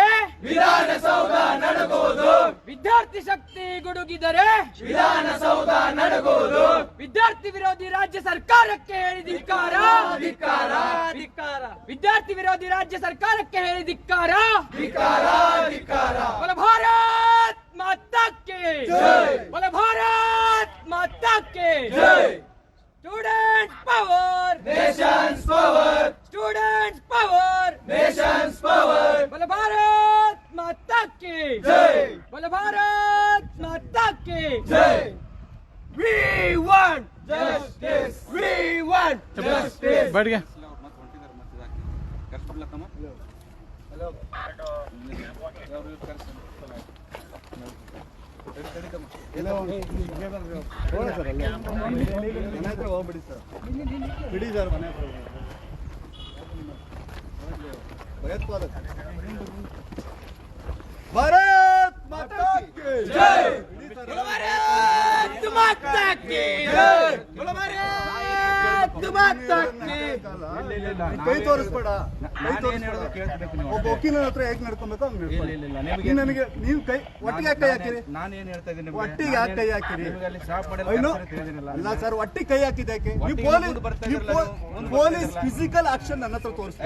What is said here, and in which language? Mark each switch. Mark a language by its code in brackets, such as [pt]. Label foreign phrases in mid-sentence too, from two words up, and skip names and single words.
[kn] ವಿಧಾನಸೌಧ ನಡಗುವುದು ವಿದ್ಯಾರ್ಥಿ ಶಕ್ತಿ ಗುಡುಗಿದರೆ ವಿಧಾನಸೌಧ ನಡಗುವುದು ವಿದ್ಯಾರ್ಥಿ ವಿರೋಧಿ ರಾಜ್ಯ ಸರ್ಕಾರಕ್ಕೆ ಹೇಳಿ ಧಿಕ್ಕಾರ ಧಿಕ್ಕಾರ ಧಿಕ್ಕಾರ ವಿದ್ಯಾರ್ಥಿ ವಿರೋಧಿ ರಾಜ್ಯ ಸರ್ಕಾರಕ್ಕೆ ಹೇಳಿ ಧಿಕ್ಕಾರ ಧಿಕ್ಕಾರ ಧಿಕ್ಕಾರ [hi] बोलो भारत माता की जय बोलो भारत माता की जय [en] student power nation's power student power nation's power बोलो भारत माता की जय बोलो भारत माता की जय We want Justice! We want Justice! [hi] बैठ गया [kn] ಮನೆ ಹತ್ರ ಹೋಗ್ಬಿಡಿ ಸರ್ ಬಿಡಿ ಸರ್ ಮನೆ ಹತ್ರ ಭಯೋತ್ಪಾದಕ [hi] भारत माता की [kn] ಜೈ [hi] भारत माता की जय। बोलो भारत माता की। [kn] ಕೈ ತೋರಿಸ್ಬೇಡ, ಕೈ ತೋರಿಸ್ಬೇಡ. ಒಬ್ಬ ವಕೀಲನ ಹತ್ರ ಹೇಗೆ ನಡ್ಕೊಬೇಕು ಹಂಗೆ ನಡ್ಕೊಳ್ಳಿ. ನನಗೆ ನೀವು ಕೈ ಒಟ್ಟಿಗೆ ಯಾಕೆ ಕೈ ಹಾಕಿರಿ? ನಾನೇನ್ ಹೇಳ್ತಾ ಇದ್ದೀನಿ, ಒಟ್ಟಿಗೆ ಯಾಕೆ ಕೈ ಹಾಕಿರಿ? ಅಲ್ಲ ಸರ್, ಒಟ್ಟಿಗೆ ಕೈ ಹಾಕಿದ ಯಾಕೆ? [en] police physical action [kn] ನನ್ನ ಹತ್ರ ತೋರಿಸ್ತಾರೆ.